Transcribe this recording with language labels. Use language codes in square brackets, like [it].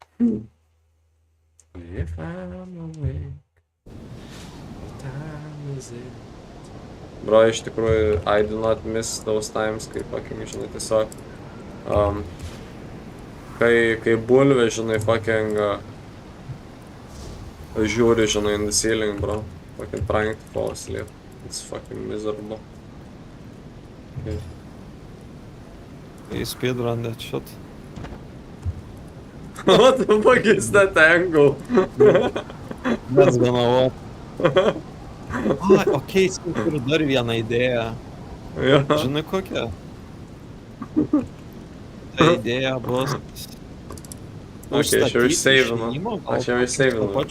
[en] If I'm awake, what time is it? Bro, [lt] iš tikrųjų, [en] I do not miss those times, [lt] kai fucking, žinai, tiesiog kai bulvė, žinai, fucking žiūri, žinai, [en] in the ceiling, bro. Fucking trying to fall asleep. It's fucking miserable. Okay. You speedrun that shit. What the fuck is that angle? That's gonna work. [lt] Okei, turiu dar vieną idėją. Jo. Žinai kokią? Ta idėja bus... Okay, aš jau išsavinu. Aš jau išsavinu.